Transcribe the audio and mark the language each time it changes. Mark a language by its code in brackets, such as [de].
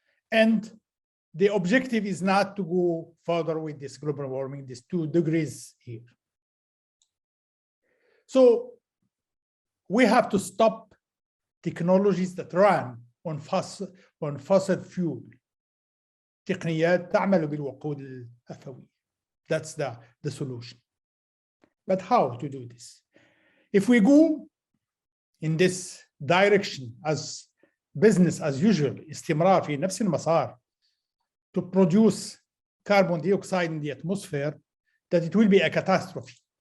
[en] And the objective is not to go further with this global warming, these 2 degrees here. So we have to stop technologies that run on fossil fuel. [ar] تقنيات تعمل بالوقود الأفوي. [en] That's the solution. But how to do this? If we go in this direction as business as usual, [ar] استمرار في نفس المسار, [en] to produce carbon dioxide in the atmosphere, that it will be a catastrophe.